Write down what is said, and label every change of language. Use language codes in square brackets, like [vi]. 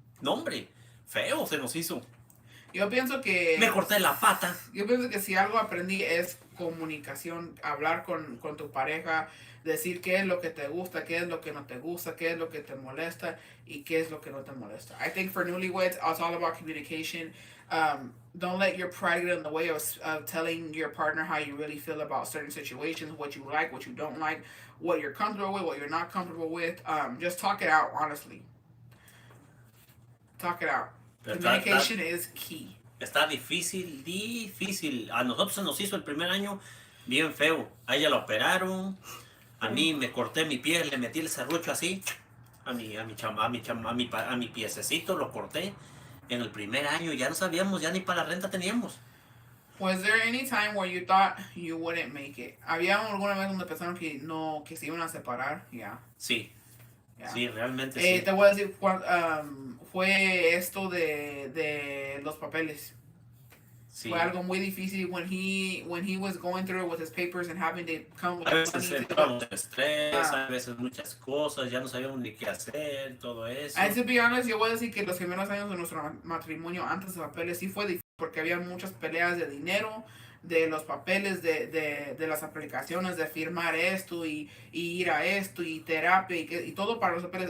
[es] No, hombre, feo se nos hizo. Yo pienso que... Me corté la pata. Yo pienso que si algo aprendí es comunicación, hablar con tu pareja, decir qué es lo que te gusta, qué es lo que no te gusta, qué es lo que te molesta y qué es lo que no te molesta. [en] I think for newlyweds, it's all about communication. Don't let your pride get in the way of telling your partner how you really feel about certain situations, what you like, what you don't like, what you're comfortable with, what you're not comfortable with. Just talk it out, honestly. Talk it out. Communication is key. [es] Está difícil. A nosotros se nos hizo el primer año bien feo. A ella la operaron. A mí me corté mi pie, le metí el serrucho así. A mi piececito lo corté. En el primer año ya no sabíamos, ya ni para la renta teníamos. [en] Was there any time where you thought you wouldn't make it? [es] ¿Había alguna vez donde pensaron que se iban a separar? [en] Yeah. [es] Sí. [en] Yeah. [es] Sí, realmente sí. Te voy a decir, fue esto de los papeles. Fue algo muy difícil [en] when he was going through it with his papers and having to come with [es] A veces [en] money. [es] entramos en estrés, a veces muchas cosas, ya no sabíamos ni qué hacer, todo eso. [en] And to be honest, [es] yo voy a decir que los primeros años de nuestro matrimonio antes de papeles sí fue difícil porque había muchas peleas de dinero, de los papeles, de las aplicaciones, de firmar esto y ir a esto y terapia y todo para los papeles.